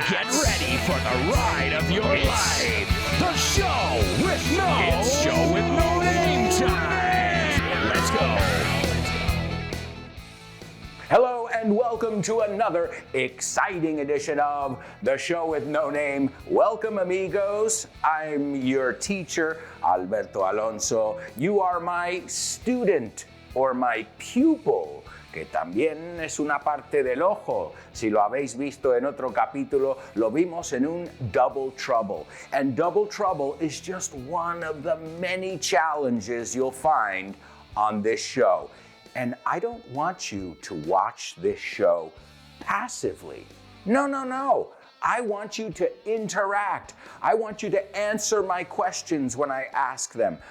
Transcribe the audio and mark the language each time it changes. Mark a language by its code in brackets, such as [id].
[en] Get ready for the ride of your life. The show with no name time. Let's go. Hello and welcome to another exciting edition of The Show with No Name. Welcome, amigos. I'm your teacher, Alberto Alonso. You are my student or my pupil, [es] que también es una parte del ojo. Si lo habéis visto en otro capítulo, lo vimos en un double trouble. [en] And double trouble is just one of the many challenges you'll find on this show. And I don't want you to watch this show passively. No. I want you to interact. I want you to answer my questions when I ask them.